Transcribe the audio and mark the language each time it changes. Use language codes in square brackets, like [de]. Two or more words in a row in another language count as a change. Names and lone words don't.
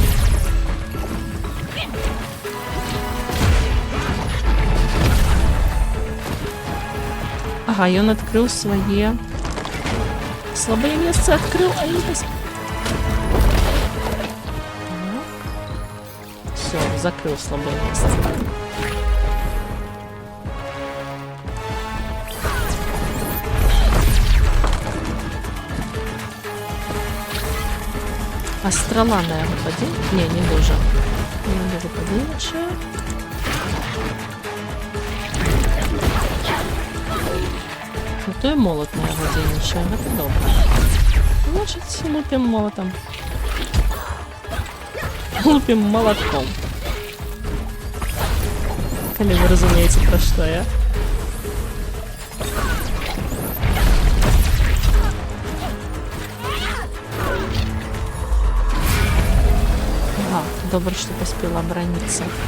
[be] Ага, ён адкрыў свае слабыя месцы, адкрыў, а не Все, закрыў слабыя месцы. А страла на яго падзейнічае? [uk] Не дуже. Не дуже [be] падзейнічае. Ну, то і молот на яго дзейнічае, гэта добра. Значыць, лупім молотам. Лупім молотком. Калі вы разумееце, пра што я. Ага, добра, што паспела абараніцца.